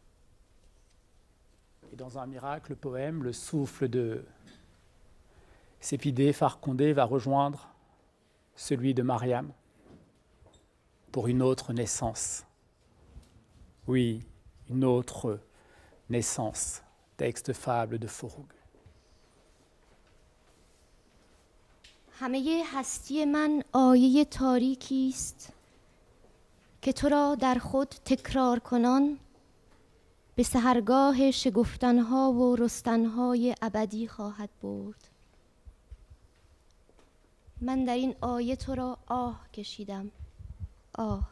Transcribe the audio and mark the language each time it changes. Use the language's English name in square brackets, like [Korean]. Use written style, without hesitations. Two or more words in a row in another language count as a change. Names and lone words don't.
[French] Et dans un miracle poème, le souffle de Sépidé Farcondé va rejoindre celui de Mariam pour une autre naissance. Oui, une autre naissance. Texte fable de Forough. [Persian] همه هستی من آیه تاریکی است که تو را در خود تکرار کنان به سحرگاه شگفتنها و رستنهای ابدی خواهد برد. من در این آیه تو را آه کشیدم، آه.